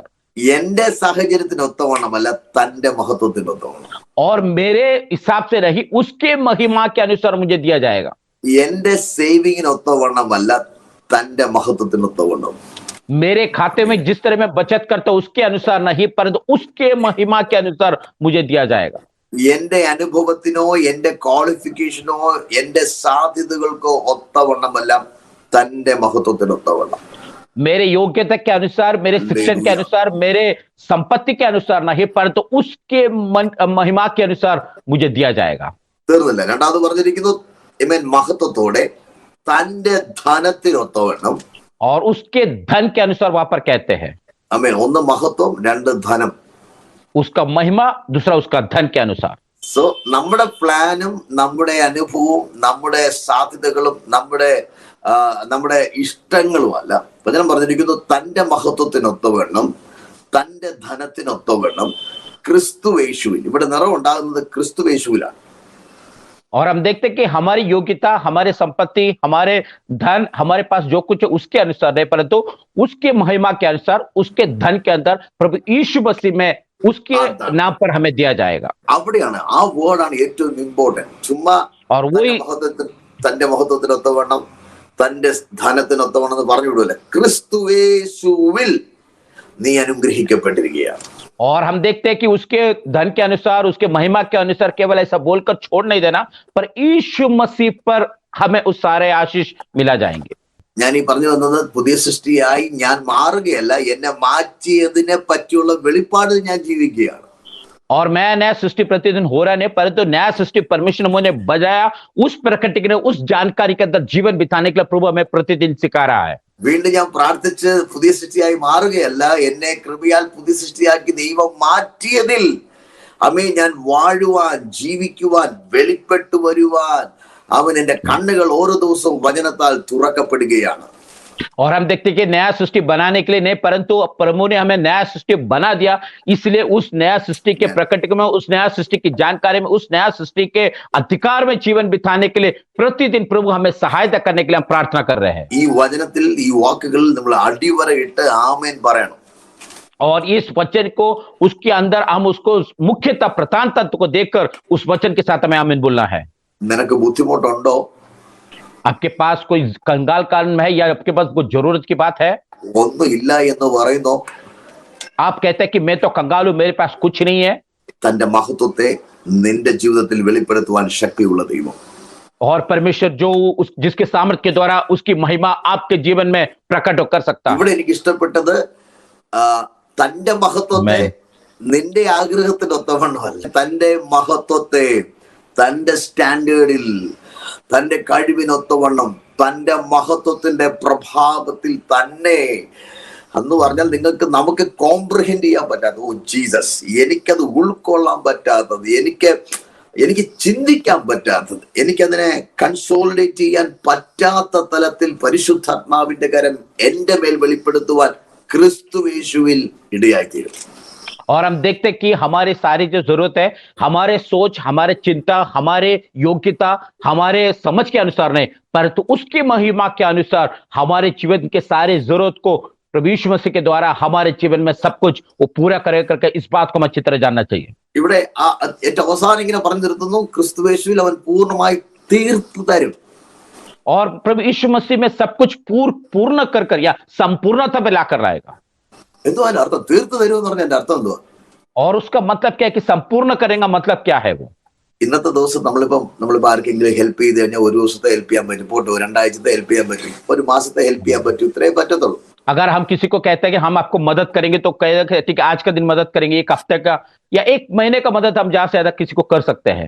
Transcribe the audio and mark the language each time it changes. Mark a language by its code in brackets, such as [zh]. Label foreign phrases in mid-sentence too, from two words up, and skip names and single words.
[ml] എന്റെ സാഹചര്യത്തിനൊത്തവണ്ണമല്ല, തന്റെ മഹത്വത്തിനൊത്തവണ്ണം. [hi] और मेरे हिसाब से नहीं उसके महिमा के अनुसार मुझे दिया जाएगा। [ml] എന്റെ സേവിങ്ങിനൊത്തവണ്ണമല്ല, തന്റെ മഹത്വത്തിനൊത്തവണ്ണം. [hi] मेरे खाते में जिस तरह मैं बचत करता हूं उसके अनुसार नहीं परंतु उसके महिमा के अनुसार मुझे दिया जाएगा। [ml] എന്റെ അനുഭവത്തിനോ എന്റെ ക്വാളിഫിക്കേഷനോ എന്റെ സാധ്യതകൾക്കോ ഒത്തവണ്ണമല്ല, തന്റെ മഹത്വത്തിനൊത്തവണ്ണം. [hi] मेरे योग्यता के अनुसार, मेरे शिक्षण के अनुसार, मेरे संपत्ति के अनुसार नहीं परंतु उसके महिमा के अनुसार मुझे दिया जाएगा। [ml] തീർന്നില്ല. രണ്ടാമത് പറഞ്ഞിരിക്കുന്നു മഹത്വത്തോടെ തന്റെ ധനത്തിനൊത്തവണ്ണം, [hi] और उसके धन के अनुसार वहां पर कहते हैं। [ml] ഒന്ന് മഹത്വം, രണ്ട് ധനം. [hi] उसका महिमा, दूसरा उसका धन के अनुसार। [ml] സോ നമ്മുടെ പ്ലാനും നമ്മുടെ അനുഭവവും നമ്മുടെ സാധ്യതകളും നമ്മുടെ ഇഷ്ടങ്ങളും അല്ല. വചനം പറഞ്ഞിരിക്കുന്നു തന്റെ മഹത്വത്തിനൊത്തവണ്ണം, തന്റെ ധനത്തിനൊത്തവണ്ണം ക്രിസ്തുയേശുവിൽ. ഇവിടെ നിറവുണ്ടാകുന്നത് ക്രിസ്തുയേശുവിലാണ്. [hi] और हम देखते हैं कि हमारी योग्यता, हमारे संपत्ति, हमारे धन, हमारे पास जो कुछ है उसके अनुसार नहीं परंतु उसके महिमा के अनुसार, उसके धन के अंदर प्रभु यीशु मसीह में उसके नाम पर हमें दिया जाएगा। [ml] അവിടെയാണ് ആ വേർഡാണ് ഏറ്റവും ഇമ്പോർട്ടന്റ്. ചുമ്മാ [hi] और वही [ml] തന്റെ മഹത്വത്തിനൊത്തവണ്ണം, തന്റെ ധനത്തിനൊത്തവണ്ണം എന്ന് പറഞ്ഞു വിടൂല. ക്രിസ്തുയേശുവിൽ നീ അനുഗ്രഹിക്കപ്പെട്ടിരിക്കുകയാണ്. [hi] और हम देखते हैं कि उसके धन के अनुसार, उसके महिमा के अनुसार केवल ऐसा बोलकर छोड़ नहीं देना, पर यीशु मसीह पर हमें उस सारे आशीष मिला जाएंगे। [ml] ഞാൻ ഈ പറഞ്ഞു വന്നത്, പുതിയ സൃഷ്ടിയായി ഞാൻ മാറുകയല്ല, എന്നെ മാറ്റിയതിനെ പറ്റിയുള്ള വെളിപ്പാട് ഞാൻ ജീവിക്കുകയാണ്. [hi] और मैं नया सृष्टि प्रतिदिन हो रहा नहीं, परंतु नया सृष्टि परमेश्वर ने मुझे बजाया उस प्रकटीकरण, उस जानकारी के अंदर जीवन बिताने के लिए प्रभु हमें प्रतिदिन सिखा रहा है। [ml] വീണ്ടും ഞാൻ പ്രാർത്ഥിച്ച് പുതിയ സൃഷ്ടിയായി മാറുകയല്ല, എന്നെ കൃപയാൽ പുതിയ സൃഷ്ടിയാക്കി ദൈവം മാറ്റിയതിൽ ഞാൻ വാഴുവാൻ, ജീവിക്കുവാൻ, വെളിപ്പെട്ടു വരുവാൻ എന്റെ കണ്ണുകൾ ഓരോ ദിവസവും വചനത്താൽ തുറക്കപ്പെടുകയാണ്. [hi] और हम देखते कि नया सृष्टि बनाने के लिए नहीं, परंतु प्रभु ने हमें नया सृष्टि बना दिया, इसलिए उस नया सृष्टि के प्रकट में, उस नया सृष्टि की जानकारी में, उस नया सृष्टि के अधिकार में जीवन बिताने के लिए प्रतिदिन प्रभु हमें सहायता करने के लिए हम प्रार्थना कर रहे हैं। [ml] ഈ വചനത്തിൽ ഈ വാക്കുകൾ നമ്മൾ അടിവരയിട്ട് ആമേൻ പറയണം. [hi] और इस वचन को उसके अंदर हम उसको मुख्यतः प्रधान तत्व को देखकर उस वचन के साथ हमें आमीन बोलना है। [ml] നിനക്ക് ബുദ്ധിമുട്ടുണ്ടോ? [hi] आपके पास कोई कंगाल कारण है या आपके पास कोई जरूरत की बात है? [ml] ഒന്നും ഇല്ല എന്ന് പറയുന്നു. [hi] आप कहते हैं कि मैं तो कंगाल हूं, मेरे पास कुछ नहीं है। [ml] തന്റെ മഹത്വത്തെ നിന്റെ ജീവിതത്തിൽ വെളിപ്പെടുത്തുവാൻ ശക്തിയുള്ള ദൈവം. [hi] और परमेश्वर जो जिसके सामर्थ्य के द्वारा उसकी महिमा आपके जीवन में प्रकट कर सकता है। [ml] ഇവിടെ എനിക്ക് ഇഷ്ടപ്പെട്ടത് തന്റെ മഹത്വത്തെ നിന്റെ ആഗ്രഹത്തിനൊത്തവണ്ണമല്ല, തന്റെ മഹത്വത്തെ തന്റെ സ്റ്റാൻഡേർഡിൽ, തന്റെ കഴിവിനൊത്തവണ്ണം, തന്റെ മഹത്വത്തിന്റെ പ്രഭാവത്തിൽ തന്നെ എന്ന് പറഞ്ഞാൽ നമുക്ക് കോംപ്രിഹെൻഡ് ചെയ്യാൻ പറ്റാത്തത്, [en] O Jesus, [ml] എനിക്കത് ഉൾക്കൊള്ളാൻ പറ്റാത്തത്, എനിക്ക് ചിന്തിക്കാൻ പറ്റാത്തത്, എനിക്കതിനെ കൺസോളിഡേറ്റ് ചെയ്യാൻ പറ്റാത്ത തലത്തിൽ പരിശുദ്ധാത്മാവിന്റെ കരം എന്റെ മേൽ വെളിപ്പെടുത്തുവാൻ ക്രിസ്തു യേശുവിൽ ഇടയായിത്തീരും. [hi] और हम देखते कि हमारे सारी जो जरूरत है, हमारे सोच, हमारे चिंता, हमारे योग्यता, हमारे समझ के अनुसार नहीं, परंतु उसकी महिमा के अनुसार हमारे जीवन के सारे जरूरत को प्रभु यीशु मसीह के द्वारा हमारे जीवन में सब कुछ वो पूरा करे करके इस बात को हम अच्छी तरह जानना चाहिए। [ml] ഇവിടെ ഏറ്റവും അവസാനം ഇങ്ങനെ പറഞ്ഞു നിർത്തുന്നു, ക്രിസ്തു യേശുവിൽ അവൻ പൂർണ്ണമായി തീർത്തു തരും. [hi] और प्रभु यीशु मसीह में सब कुछ पूर्ण कर या संपूर्णता पे लाकर लाएगा। [ml] എന്തുവാ അതിന്റെ അർത്ഥം? തീർത്തു തരും എന്ന് പറഞ്ഞ എന്റെ അർത്ഥം എന്തുവാ? [hi] और उसका मतलब क्या है कि संपूर्ण करेगा, मतलब क्या है वो? [ml] ഇന്നത്തെ ദിവസം നമ്മളിപ്പോ ആർക്കെങ്കിലും ഹെൽപ്പ് ചെയ്ത് കഴിഞ്ഞാൽ ഒരു ദിവസത്തെ ഹെൽപ്പ് ചെയ്യാൻ പറ്റും, പോട്ടെ, 2 ആഴ്ചത്തെ ഹെൽപ്പ് ചെയ്യാൻ പറ്റും, 1 മാസത്തെ ഹെൽപ്പ് ചെയ്യാൻ പറ്റും, ഇത്രേ പറ്റത്തുള്ളൂ. [hi] अगर हम किसी को कहते हैं कि हम आपको मदद करेंगे तो कहेगा ठीक है आज का दिन मदद करेंगे, 1 हफ्ते का या 1 महीने का मदद हम ज्यादा से ज्यादा किसी को कर सकते हैं।